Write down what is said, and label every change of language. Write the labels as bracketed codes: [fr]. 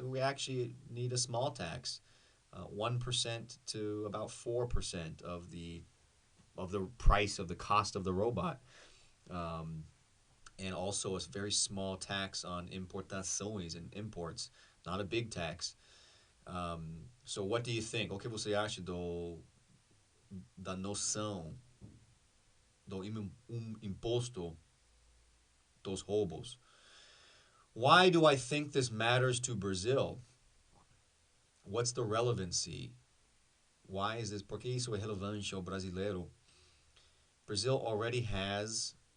[en] We actually need a small tax, 1% to about 4% of the price of the cost of the robot, and also a very small tax on importações and imports, not a big tax. So what do you think? [pt] O que você acha da noção do imposto dos roubos? [en] Why do I think this matters to Brazil? What's the relevancy? Why is this? [pt] Porque isso é relevante ao brasileiro? [en] Brazil already has